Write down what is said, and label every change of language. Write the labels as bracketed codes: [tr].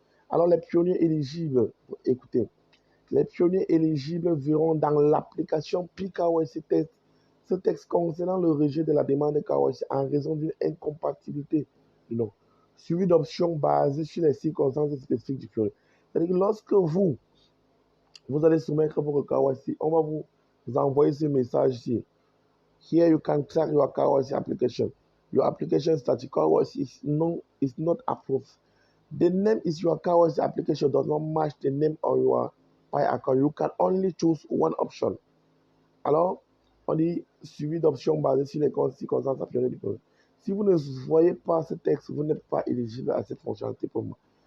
[fr] Alors, les pionniers éligibles, écoutez, les pionniers éligibles verront dans l'application PIKYC Test ce texte concernant le rejet de la demande de KYC en raison d'une incompatibilité du nom, suivi d'options basées sur les circonstances spécifiques du pionnier. C'est-à-dire que lorsque vous Vous allez soumettre votre KYC. On va vous envoyer ce message ici. [en] Here you can track your KYC application. Your application status KYC is not approved. The name is your KYC application does not match the name on your Pi account. You can only choose one option. [fr] Alors, on dit suivi d'options basées sur les circonstances appuyées du projet. Si vous ne voyez pas ce texte, vous n'êtes pas éligible à cette fonctionnalité pour moi.